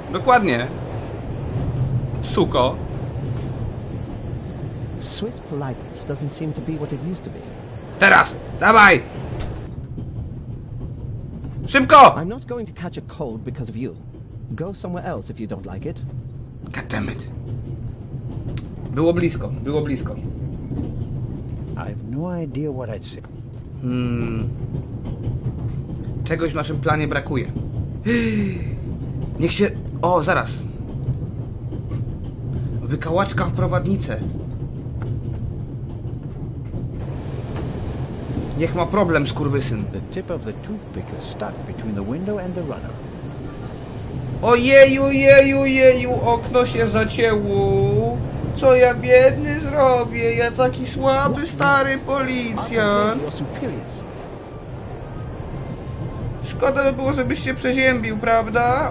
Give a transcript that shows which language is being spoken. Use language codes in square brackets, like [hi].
[pl] Dokładnie. Suko. [en] Swiss politeness doesn't seem to be what it used to be. [pl] Teraz! Dawaj! Szybko! [en] I'm not going to catch a cold because of you. Go somewhere else if you don't like it. God damn it. [pl] Było blisko, było blisko. [en] I've no idea what I'd say. [pl] Czegoś w naszym planie brakuje. Niech się... O, zaraz. Wykałaczka w prowadnicę. Niech ma problem, skurwysyn. [en] The tip of the toothpick is stuck between the window and the runner. [pl] Ojeju, jeju, jeju, okno się zacięło. Co ja biedny zrobię? Ja taki słaby, stary policjant. Szkoda by było, żebyś się przeziębił, prawda?